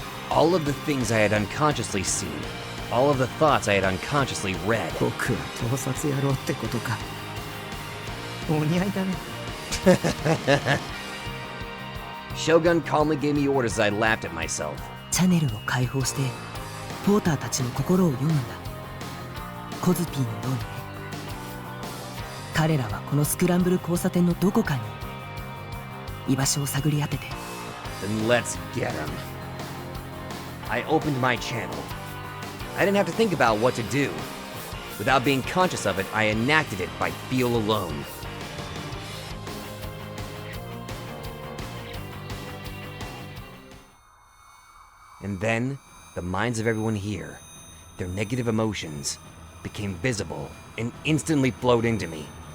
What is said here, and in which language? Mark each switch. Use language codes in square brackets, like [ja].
[en] All of the things I had unconsciously seen, all of the thoughts I had unconsciously read. [ja] 僕は盗撮野郎ってことか。お似合いだね。 [en] Shogun calmly gave me orders as I laughed at myself. [ja] チャネルを解放してポーターたちの心を読むんだ。コズピーのようにね。彼らはこのスクランブル交差点のどこかに居場所を探り当てて。 [en] Then let's get him. I opened my channel. I didn't have to think about what to do. Without being conscious of it, I enacted it by feel alone. And then, the minds of everyone here, their negative emotions, became visible and instantly flowed into me.